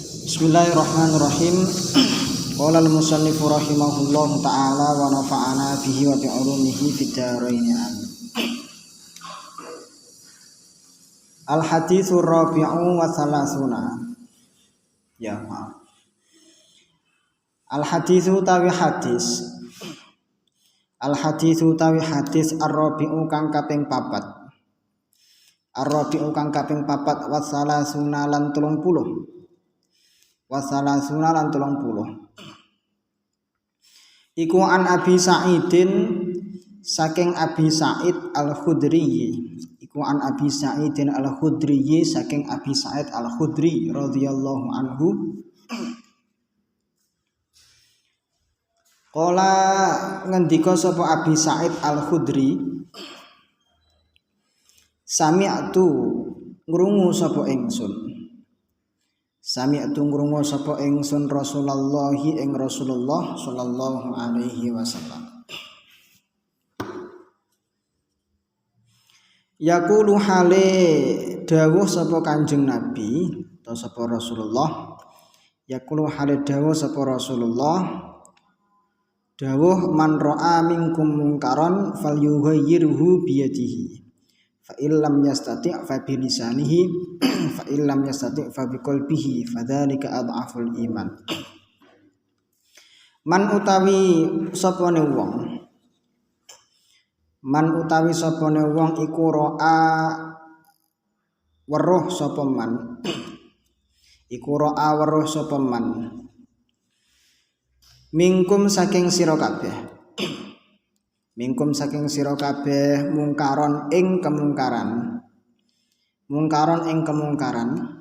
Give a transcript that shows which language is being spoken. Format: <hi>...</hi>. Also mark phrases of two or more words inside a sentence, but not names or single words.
<ar>بسم الله الرحمن الرحيم. قال المصنف رحمه الله تعالى ونفعنا به وبعلومه في الدارين آمين. الحديث الرابع والثلاثون.</ar> <jv>Ya, maaf. Al-haditsu tawi hadis. Al-haditsu tawi hadis ar-rabi'u kang kaping 4. Ar-rabi'u kang kaping 4</jv> <ar>والثلاثون</ar> <jv>lan 30. Wasalasuna lan 30. Iku an Abi Sa'idin saking Abi Sa'id Al-Khudri. Iku an Abi Sa'idin Al-Khudri saking Abi Sa'id Al-Khudri</jv> <ar>رضي الله عنه.</ar> <jv>Qala ngendika sapa Abi Sa'id Al-Khudri, sami'tu ngrungu sapa ingsun. Sami'tu ngrungu sapa ingsun Rasulullah ing Rasulullah</jv> <ar>صلى الله عليه وسلم.</ar> <jv>Yaqulu hale dawuh sapa Kanjeng Nabi atau sapa Rasulullah. Yaqulu hale dawuh sapa Rasulullah.</jv> <ar>Dawuh من رأى منكم منكرا فليغيره بيده. فإن لم يستطع فبلسانه فإن لم يستطع فبقلبه فذلك أضعف الإيمان.</ar> <jv>Man utawi sapane wong, man utawi sapane wong iku ra'a weruh sapa man, iku ra'a weruh sapa man mingkum saking sira kabeh, mingkum saking sira kabeh mungkaron ing kemungkaran, mungkaron ing kemungkaran,</jv>